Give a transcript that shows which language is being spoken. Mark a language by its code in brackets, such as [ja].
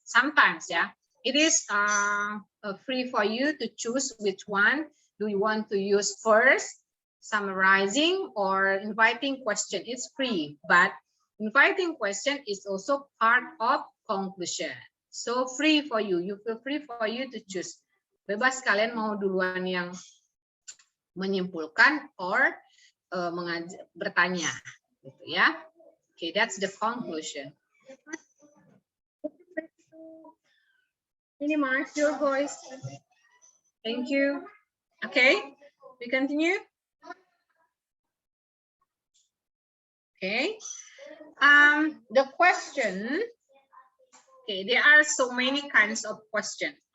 [en] Sometimes, yeah, it is free for you to choose which one do you want to use first. Summarizing or inviting question is free, but inviting question is also part of conclusion. So free for you, feel free for you to choose. [id] Bebas kalian mau duluan yang menyimpulkan or bertanya, gitu ya. [en] Okay, that's the conclusion. Minimize your voice. Thank you. Okay, we continue. Okay, the question, okay, there are so many kinds of questions.